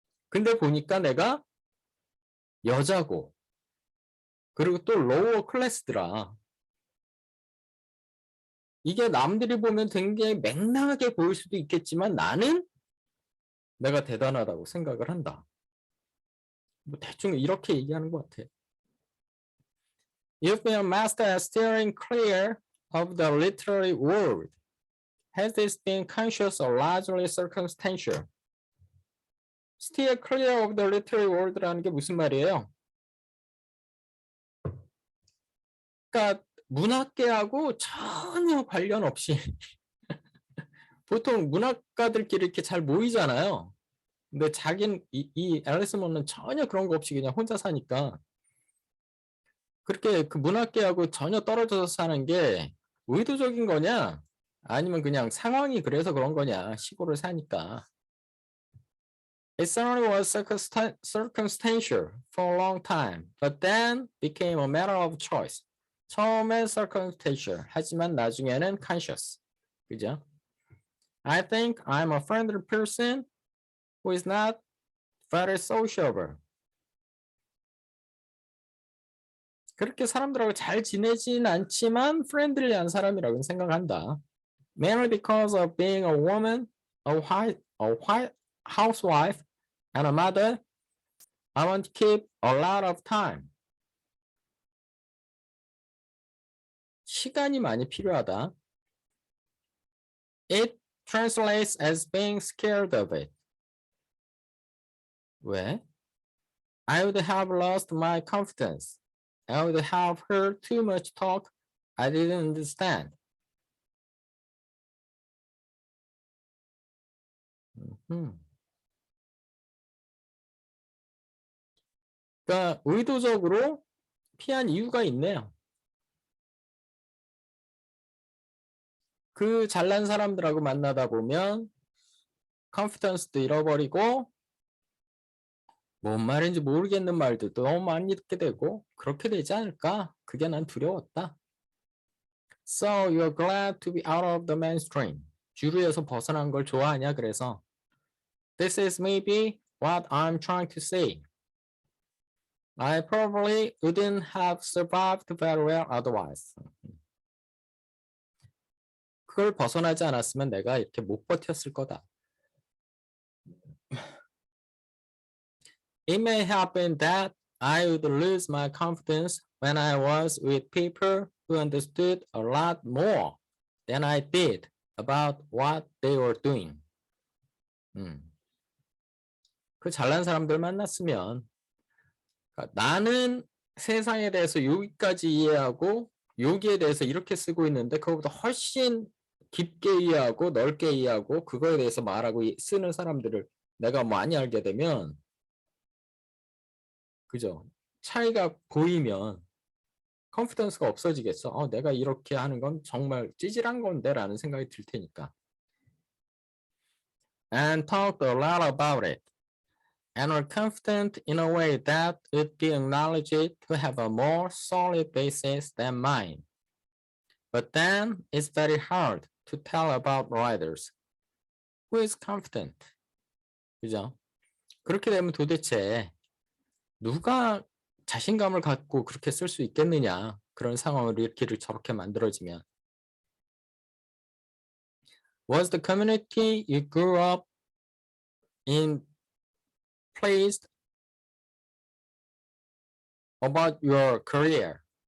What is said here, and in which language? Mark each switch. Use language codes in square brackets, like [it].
[ko] 근데 보니까 내가 여자고 그리고 또 로어 클래스더라. 이게 남들이 보면 굉장히 맹랑하게 보일 수도 있겠지만 나는 내가 대단하다고 생각을 한다. 뭐 대충 이렇게 얘기하는 것 같아. [en] You've been a master at steering clear of the literary world. Has this been conscious or largely circumstantial? Steer clear of the literary world [ko] 라는 게 무슨 말이에요? 그러니까 문학계하고 전혀 관련 없이 보통 문학가들끼리 이렇게 잘 모이잖아요. 근데 자기는 이 앨리스 문은 전혀 그런 거 없이 그냥 혼자 사니까 그렇게 그 문학계하고 전혀 떨어져서 사는 게 의도적인 거냐? 아니면 그냥 상황이 그래서 그런 거냐? 시골을 사니까. [en] It certainly was circumstantial for a long time, but then became a matter of choice. [ko] 처음엔 circumstantial, 하지만 나중에는 conscious. 그죠? [en] I think I'm a friendly person who is not very sociable. [ko] 그렇게 사람들하고 잘 지내진 않지만 friendly한 사람이라고 생각한다. [en] Mainly because of being a woman, a white housewife, and a mother, I want to keep a lot of time. [ko] 시간이 많이 필요하다. [en] It translates as being scared of it. [ko] 왜? [en] I would have lost my confidence. I would have heard too much talk I didn't understand. [ko] 그러니까 의도적으로 피한 이유가 있네요. 그 잘난 사람들하고 만나다 보면 컨피던스도 잃어버리고 뭔 말인지 모르겠는 말들도 너무 많이 듣게 되고 그렇게 되지 않을까? 그게 난 두려웠다. [en] So you're glad to be out of the mainstream. [ko] 주류에서 벗어난 걸 좋아하냐 그래서 [en] This is maybe what I'm trying to say. I probably wouldn't have survived very well otherwise. [ko] 그걸 벗어나지 않았으면 내가 이렇게 못 버텼을 거다. [en] It may happen that I would lose my confidence when I was with people who understood a lot more than I did about what they were doing. [ko] 그 잘난 사람들 만났으면 그러니까 나는 세상에 대해서 여기까지 이해하고 여기에 대해서 이렇게 쓰고 있는데 그거보다 훨씬 깊게 이해하고 넓게 이해하고 그거에 대해서 말하고 쓰는 사람들을 내가 많이 알게 되면 그죠? 차이가 보이면 컨피던스가 없어지겠어. 내가 이렇게 하는 건 정말 찌질한 건데 라는 생각이 들 테니까. [en] And talked a lot about it. And are confident in a way that would be acknowledged to have a more solid basis than mine. But then it's very hard to tell about writers. Who is confident? [ko] 그죠? 그렇게 되면 도대체 누가 자신감을 갖고 그렇게 쓸 수 있겠느냐. 그런 상황을 이렇게 저렇게 만들어지면. [en] Was the community you grew up in pleased about your career?